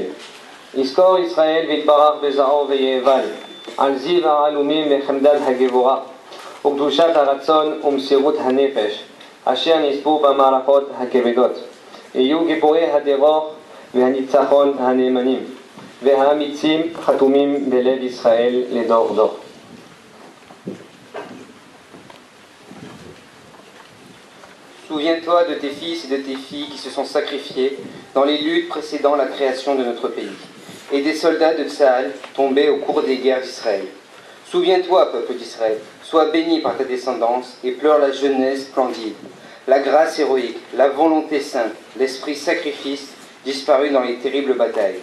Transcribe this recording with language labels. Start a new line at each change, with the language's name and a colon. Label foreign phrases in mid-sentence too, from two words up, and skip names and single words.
Hebrew: יזכור ישראל ויתברך בזרעו ויאבל, על זיו העלומים וחמדת הגבורה, וקדושת הרצון ומסירות הנפש, אשר נספו במערכות הכבדות. יהיו גיבורי הדרוך והניצחון הנאמנים. והאמיצים חתומים בלב ישראל לדור דור.
French: Souviens-toi de tes fils et de tes filles qui se sont sacrifiés dans les luttes précédant la création de notre pays, et des soldats de Tsahal tombés au cours des guerres d'Israël. Souviens-toi, peuple d'Israël, sois béni par ta descendance et pleure la jeunesse splendide, la grâce héroïque, la volonté sainte, l'esprit sacrifice disparu dans les terribles batailles.